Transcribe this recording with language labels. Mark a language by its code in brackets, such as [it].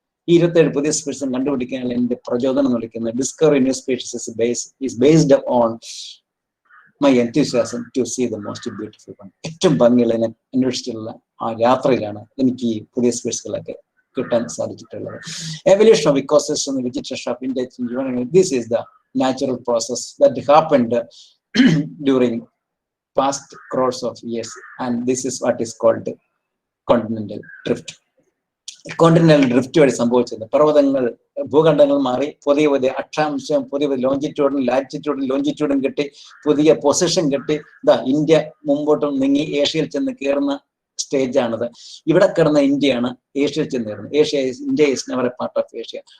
[ml] ഈ 27 പുതിയ സ്പീഷീസ് കണ്ടുപിടിക്കാനുള്ള എന്റെ പ്രചോദനം എന്ന് വിളിക്കുന്നത് [en] Discovery new species is based on my enthusiasm to see the most beautiful one. [ml] ഏറ്റവും ഭംഗിയുള്ള അന്വേഷിച്ചിട്ടുള്ള ആ യാത്രയിലാണ് എനിക്ക് ഈ പുതിയ സ്പീഷീസുകളൊക്കെ കിട്ടാൻ സാധിച്ചിട്ടുള്ളത്. [en] Evolution of ecosystem, vegetation of India, this is the natural process that happened during past crores of years, and this is what is called continental drift. [ml] Continental drift വഴി സംഭവിച്ചത്, പർവ്വതങ്ങൾ, ഭൂഖണ്ഡങ്ങൾ മാറി പുതിയ പുതിയ അക്ഷാംശം, പുതിയ പുതിയ ലോഞ്ചിറ്റ്യൂഡും ലാറ്റിറ്റ്യൂഡും ലോഞ്ചിറ്റ്യൂഡും കിട്ടി, പുതിയ പൊസിഷൻ കിട്ടി. ഇന്ത്യ മുമ്പോട്ട് നീങ്ങി ഏഷ്യയിൽ ചെന്ന് കയറുന്ന സ്റ്റേജാണിത്. ഇവിടെ കിടന്ന ഇന്ത്യയാണ് ഏഷ്യയിൽ ചെന്ന് കയറുന്നത്. [en] India is never a part of Asia.